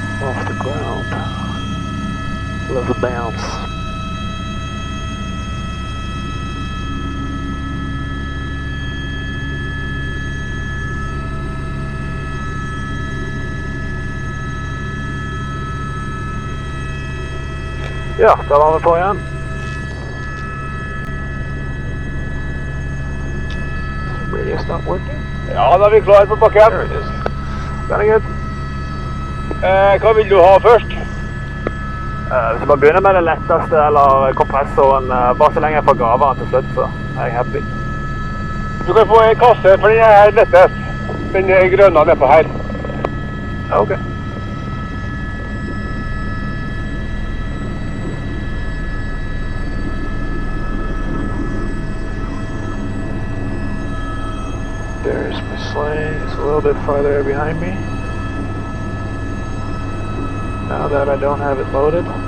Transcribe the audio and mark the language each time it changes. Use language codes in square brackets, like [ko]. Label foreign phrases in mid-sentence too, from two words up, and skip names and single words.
[en] off the ground. Love the bounce. [no] Ja, der var vi på igjen. [en] Radio's not working? [no] Ja, da er vi klare på bakken. [en] There it is. Very good. [no] Hva vil du ha først? Hvis jeg bare begynner med det letteste, eller kompressoren, bare så lenge jeg får grave den til slutt, så er jeg happy. Du kan få en kasse, for den er lettest. Den grønne nedpå her. Ja, [en] ok. There's my sling. It's a little bit farther behind me. Now that I don't have it loaded.